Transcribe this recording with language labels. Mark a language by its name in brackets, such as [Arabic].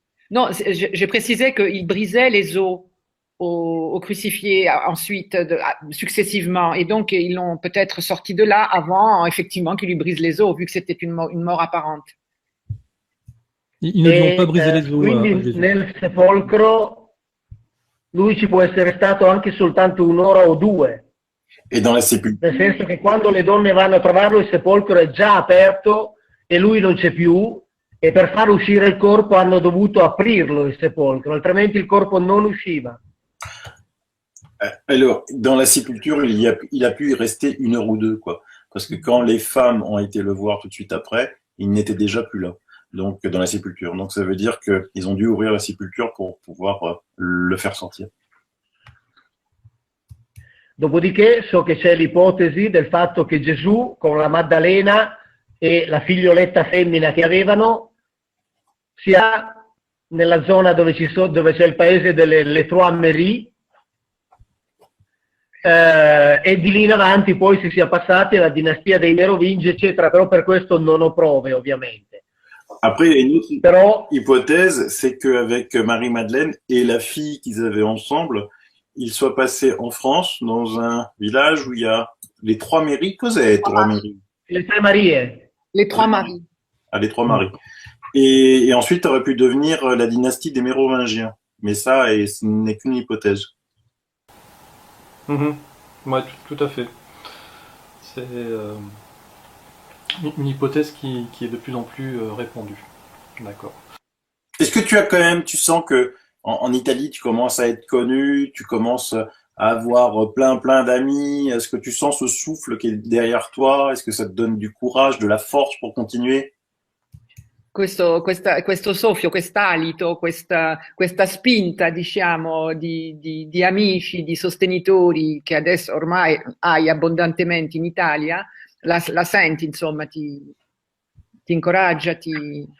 [French] Non, j'ai précisé qu'il brisait les os au crucifié ensuite, successivement. Et donc, ils l'ont peut-être sorti de là avant, effectivement, qu'il lui brise les os, vu que c'était une mort apparente. Ils ne lui ont pas brisé les os. [Italian] Quindi nel sepolcro lui ci può essere stato anche soltanto un'ora o due. [French] E dans la sépulture. [Italian] Nel senso che quando le donne vanno a trovarlo il sepolcro è già aperto e lui non c'è più, e per far uscire il corpo hanno dovuto aprirlo il sepolcro, altrimenti il corpo non usciva. [French] Alors, dans la sépulture, il a pu y rester 1 heure ou 2, quoi. Parce que quand les femmes ont été le voir tout de suite après, il n'était déjà plus là. Donc, dans la sépulture. Donc, ça veut dire qu'ils ont dû ouvrir la sépulture pour pouvoir le faire sortir. [Italian] Dopodiché so che c'è l'ipotesi del fatto che Gesù con la Maddalena e la figlioletta femmina che avevano sia nella zona dove c'è il paese delle Trois-Maries, e di lì in avanti poi si sia passati alla dinastia dei Merovingi, eccetera, però per questo non ho prove, ovviamente. [French] Après, il y a une autre hypothèse, c'est qu'avec Marie-Madeleine et la fille qu'ils avaient ensemble, ils soient passés en France, dans un village où il y a les Trois-Maries. [Italian] Cos'è les Trois-Maries? Les Tre Marie. [French] Les Trois-Maries. Ah, les Trois-Maries. Et ensuite, ça aurait pu devenir la dynastie des Mérovingiens. Mais ça, ce n'est qu'une hypothèse. Ouais, tout à fait. C'est une hypothèse qui est de plus en plus répandue. D'accord. Est-ce que tu sens que en Italie, tu commences à être connu, tu commences à avoir plein d'amis? Est-ce que tu sens ce souffle qui est derrière toi? Est-ce que ça te donne du courage, de la force pour continuer? [Italian] Questo soffio, quest'alito, questa spinta, diciamo, di amici, di sostenitori che adesso ormai hai abbondantemente in Italia, la senti, insomma, ti incoraggia, Sì,